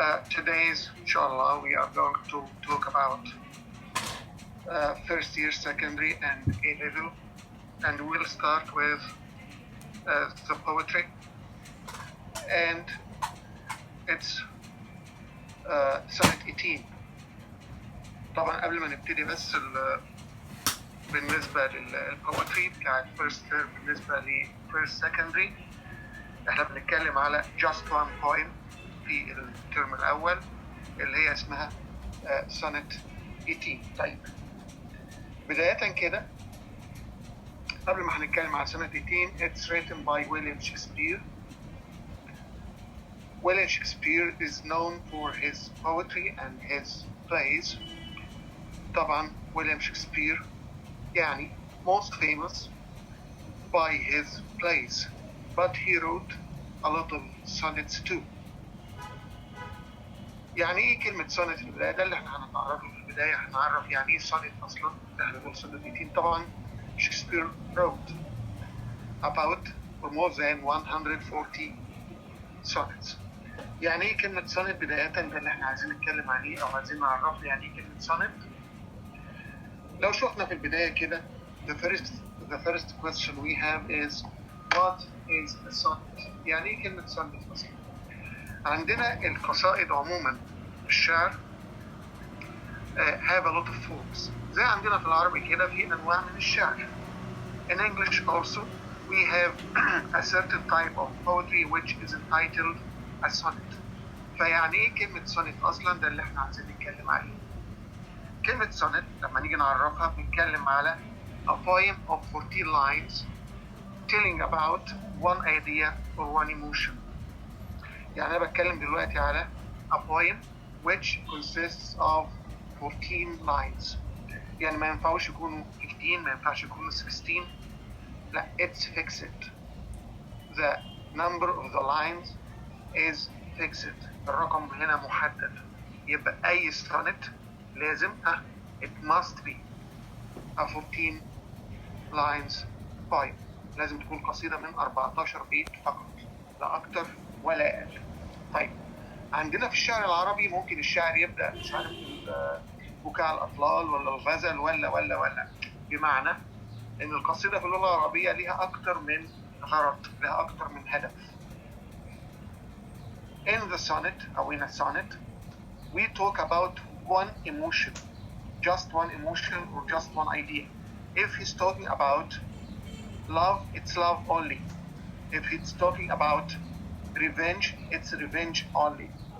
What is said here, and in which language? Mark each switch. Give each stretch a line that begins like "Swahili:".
English: Today's, inshallah, we are going to talk about first year secondary and A-level, and we'll start with the poetry, and it's سنة 18.
Arabic: طبعا قبل ما نبتدي بس بالنسبة للبوتري بتاعت
English: first term
Arabic: بالنسبة ل
English: first secondary،
Arabic: احنا بنتكلم على
English: just one poem
Arabic: في الترم الأول اللي هي اسمها سنة 18. طيب بداية كده قبل ما هنتكلم على سنة 18
English: it's written by William Shakespeare. William Shakespeare is known for his poetry and his plays.
Arabic: طبعا
English: William Shakespeare
Arabic: يعني
English: most famous by his plays, but he wrote a lot of sonnets too.
Arabic: يعني ايه كلمة sonnet في البداية؟ ده اللي احنا هنتعرفه في البداية. هنعرف يعني ايه sonnet اصلا. احنا بنقول sonnet 18. طبعا
English: Shakespeare wrote about or more than 140 sonnets.
Arabic: يعني ايه كلمة sonnet بداية؟ ده اللي احنا عايزين نتكلم عليه او عايزين نعرفه يعني ايه كلمة sonnet. لو شفنا في البداية كده
English: the first question we have is what is a sonnet؟
Arabic: يعني ايه كلمة sonnet اصلا؟ عندنا القصائد عموما في الشعر
English: have a lot of forms.
Arabic: زي عندنا في العربي كده في انواع من الشعر.
English: In English also we have a certain type of poetry which is entitled a sonnet.
Arabic: فيعني ايه كلمة sonnet اصلا؟ ده اللي احنا عايزين نتكلم عليه. كلمة sonnet لما نيجي نعرفها بنتكلم على
English: a poem of 14 lines telling about one idea or one emotion.
Arabic: يعني أنا بتكلم دلوقتي على
English: a poem which consists of 14 lines.
Arabic: يعني ما ينفعوش يكونوا 15، ما ينفعش يكونوا 16. لا،
English: it's fixed. The number of the lines is fixed.
Arabic: الرقم هنا محدد. يبقى أي sonnet لازم
English: it must be a 14 lines poem.
Arabic: لازم تكون قصيدة من 14 بيت فقط، لا أكتر ولا أقل. طيب عندنا في الشعر العربي ممكن الشاعر يبدأ مش عارف بكاء الأطلال ولا الغزل ولا بمعنى إن القصيدة في اللغة العربية ليها أكتر من غرض، لها أكتر من هدف.
English: In the sonnet
Arabic: أو
English: in a sonnet we talk about one emotion, just one emotion or just one idea. If he's talking about love, it's love only. If it's talking about revenge, it's revenge only.